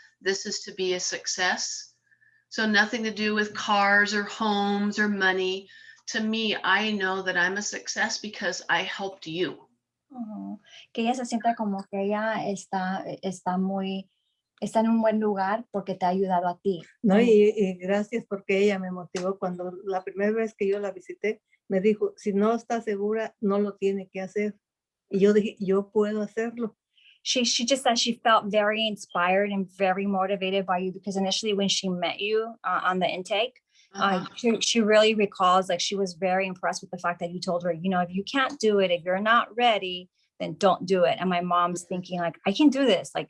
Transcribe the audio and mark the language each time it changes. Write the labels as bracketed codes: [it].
[en] This is to be a success. So nothing to do with cars or homes or money. To me, I know that I'm a success because I helped you. [es] Que ella se sienta como que ella está en un buen lugar porque te ha ayudado a ti. No, y gracias porque ella me motivó. Cuando la primera vez que yo la visité, me dijo, si no está segura, no lo tiene que hacer. Y yo dije, yo puedo hacerlo. [en] She just said she felt very inspired and very motivated by you, because initially when she met you on the intake, she really recalls, like, she was very impressed with the fact that you told her, if you can't do it, if you're not ready, then don't do it. And my mom's thinking, like, I can do this.